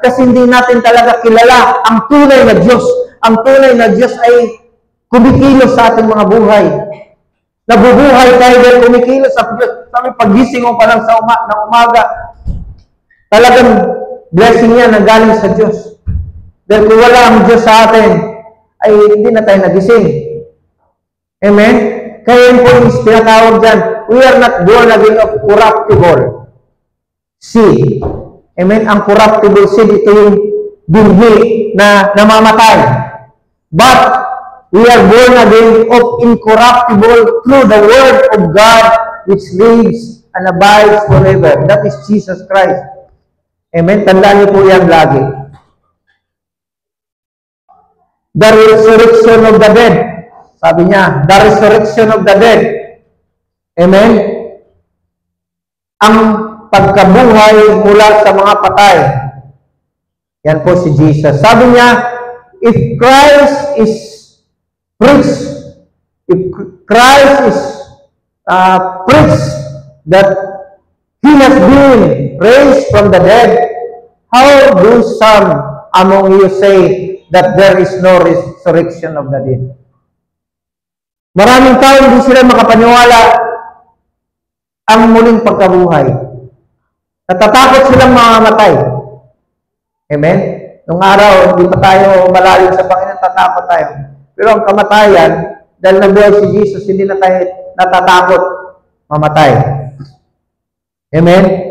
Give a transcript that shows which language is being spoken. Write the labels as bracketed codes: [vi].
[tl] Kasi hindi natin talaga kilala ang tunay na Diyos. Ang tunay na Diyos ay kumikilos sa ating mga buhay. Nabubuhay tayo dahil kumikilos sa Diyos. Sabi, pagising mo pa lang sa umaga, talagang blessing yan na galing sa Diyos. Dahil kung wala ang Diyos sa atin, ay hindi na tayo nagising. Amen? Kaya yun po yung tinatawag dyan, [en] we are not born again of corruptible seed. Amen? [tl] Ang corruptible seed, ito yung binhi na namamatay. [en] But, we are born again of incorruptible through the Word of God which lives and abides forever. That is Jesus Christ. [tl] Amen? Tandaan niyo po yan lagi. [en] The resurrection of the dead. [tl] Sabi niya, [en] the resurrection of the dead. Amen? [tl] Ang pagkabuhay mula sa mga patay. Yan po si Jesus. Sabi niya, [en] if Christ is preached, if Christ is preached that He has been raised from the dead, how do some among you say that there is no resurrection of the dead? [tl] Maraming tao hindi sila makapaniwala ang muling pagkabuhay. Natatakot silang mamamatay. Amen? Nung araw, hindi pa tayo malalim sa Panginoon, tatakot tayo. Pero ang kamatayan, dahil nabuhay si Jesus, hindi na tayo natatakot mamatay. Amen?